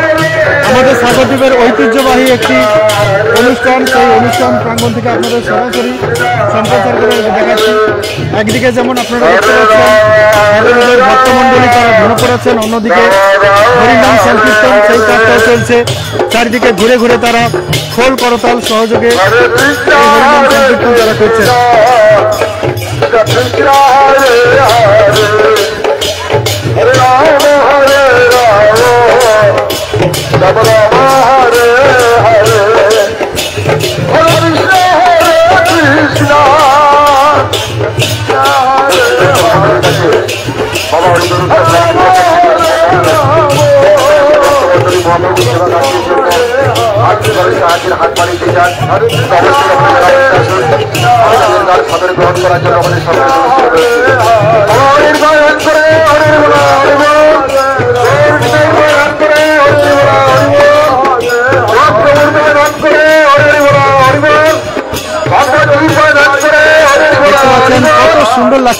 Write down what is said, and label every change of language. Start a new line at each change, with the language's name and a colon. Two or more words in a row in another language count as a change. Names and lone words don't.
Bangla: আমাদের সাগরদ্বীপের ঐতিহ্যবাহী একটি অনুষ্ঠান, সেই অনুষ্ঠান প্রাঙ্গণ থেকে আপনাদের সরাসরি সম্প্রচার করে দেখাচ্ছি। একদিকে যেমন আপনারা দেখতে পাচ্ছেন হাজার ভক্তমণ্ডলী তারা ঘুরে পড়েছেন, অন্যদিকে হরিনাম সংকীর্তন সেই কাজটাও চলছে। চারিদিকে ঘুরে ঘুরে তারা খোল করতাল সহযোগে হরিনাম সংকীর্তন তারা করছেন। Krishna Hare Hare Hare Rama Hare Rama Rama Rama Hare Hare Hare Krishna Hare Krishna Krishna Hare Hare Baba হাত বাড়িতে যান, সাদরে গ্রহণ করার জন্য আমাদের সবাই কত সুন্দর লাগছে।